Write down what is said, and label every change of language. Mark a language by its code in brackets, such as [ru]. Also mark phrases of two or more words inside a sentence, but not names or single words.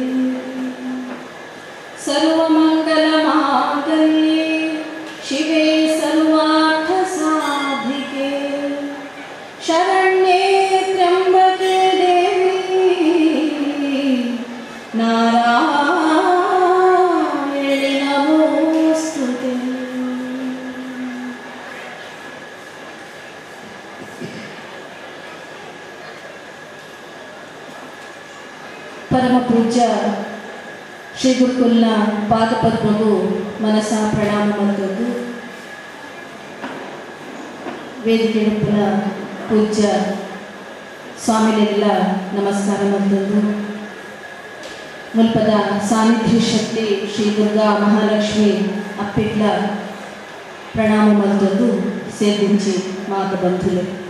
[sa] सर्वमङ्गलमाङ्गल्ये शिवे सर्वार्थसाधिके शरण्ये त्र्यम्बके देवी नारायणि नमोस्तुते। [tcy] परम पूज्य ಶ್ರೀ ಗುರುಕುಲ್ನ ಪಾದಪದ್ಮಗೂ ಮನಸ ಪ್ರಣಾಮ ಮತ್ತೊಂದು ವೇದಿಕೆಯ ಪೂಜ್ಯ ಸ್ವಾಮಿಗಳಿಗೆಲ್ಲ ನಮಸ್ಕಾರ ಮತ್ತೊಂದು ಮುಲ್ಪದ ಸಾನ್ನಿಧ್ಯ ಶಕ್ತಿ ಶ್ರೀ ದುರ್ಗಾ ಮಹಾಲಕ್ಷ್ಮಿ ಅಪ್ಪಿಟ್ಲ ಪ್ರಣಾಮ ಮತ್ತೊಂದು ಸೇರ್ದಿಂಚಿ ಮಾತು ಬಂಧುಲೆ.